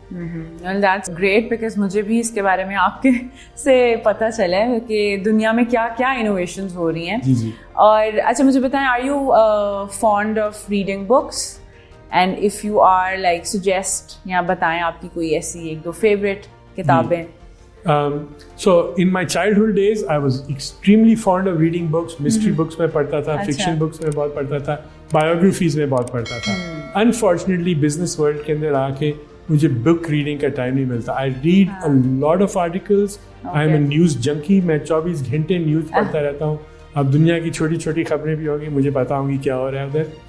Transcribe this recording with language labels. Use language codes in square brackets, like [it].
[ur] That's great because مجھے بھی اس کے بارے میں آپ کے سے پتہ چلا ہے کہ دنیا میں کیا کیا انوویشنز ہو رہی ہیں. جی. اور اچھا مجھے بتائیں, are you fond of reading books and if you are like suggest یا بتائیں آپ کی کوئی ایسی ایک دو فیوریٹ کتابیں. [en] So in my childhood days I was extremely fond of reading books. [ur] Mystery books میں پڑھتا تھا, fiction books میں بہت پڑھتا تھا, biographies میں بہت پڑھتا تھا. Unfortunately business world کے اندر آ کے مجھے بک ریڈنگ کا ٹائم نہیں ملتا. [en] I read a lot of articles. I am a news junkie. [ur] میں 24 گھنٹے نیوز پڑھتا رہتا ہوں. اب دنیا کی چھوٹی چھوٹی خبریں بھی ہوگی, مجھے پتا ہوں گی کیا ہو رہا ہے ادھر.